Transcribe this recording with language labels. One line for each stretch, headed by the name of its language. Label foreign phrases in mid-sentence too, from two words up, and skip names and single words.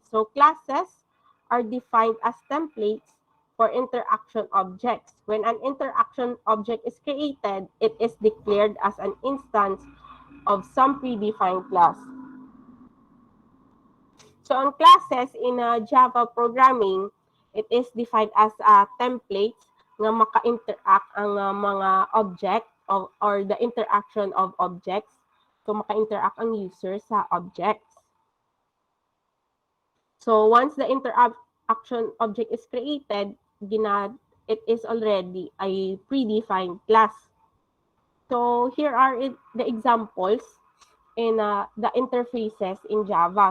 English: So classes are defined as templates for interaction objects. When an interaction object is created, it is declared as an instance of some predefined class. So on classes in Java programming, it is defined as templates
Hiligaynon: nga maka-interact ang mga object
English: or the interaction of objects. So
Hiligaynon: maka-interact ang user sa objects.
English: So once the interaction object is created, it is already a predefined class. So here are the examples in the interfaces in Java.